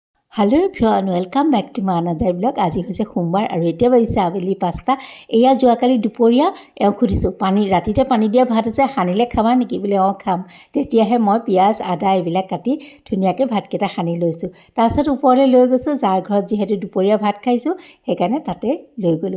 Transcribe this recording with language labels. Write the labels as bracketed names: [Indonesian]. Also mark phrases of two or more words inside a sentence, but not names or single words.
[English] hello everyone welcome back to my another blog. [Assamese] आज হৈছে সোমবাৰ আৰু এতিয়া বাজিছে আবেলি 5টা। এয়া যোৱাকালি দুপৰীয়া এওঁ সুধিছোঁ পানী ৰাতিতে পানী দিয়া ভাত আছে সানিলে খাবা নেকি বোলে অঁ খাম। তেতিয়াহে মই পিঁয়াজ আদা এইবিলাক কাটি ধুনীয়াকৈ ভাতকেইটা সানি লৈছোঁ। তাৰপিছত ওপৰলৈ লৈ গৈছোঁ, যাৰ ঘৰত যিহেতু দুপৰীয়া ভাত খাইছোঁ সেইকাৰণে তাতে লৈ গ'লোঁ।